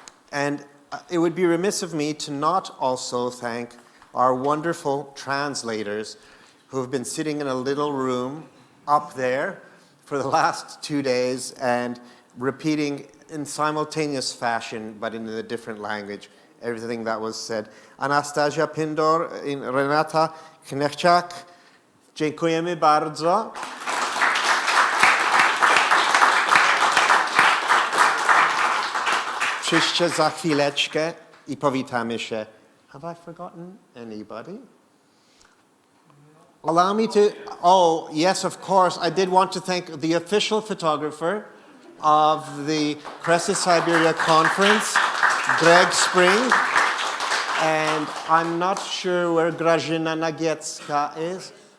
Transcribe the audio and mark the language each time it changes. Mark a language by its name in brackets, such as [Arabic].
[English] And it would be remiss of me to not also thank our wonderful translators who have been sitting in a little room up there for the last 2 days and repeating in simultaneous fashion, but in a different language, everything that was said. [Polish] Anastasia Pindor i Renata Knechczak, dziękujemy bardzo. Przyjdźcie za chwileczkę i powitamy się. [English] Have I forgotten anybody? Allow me to, oh, yes, of course. I did want to thank the official photographer of the Kresy-Syberia conference, Greg Spring. And I'm not sure where Grażyna Nagiecka is.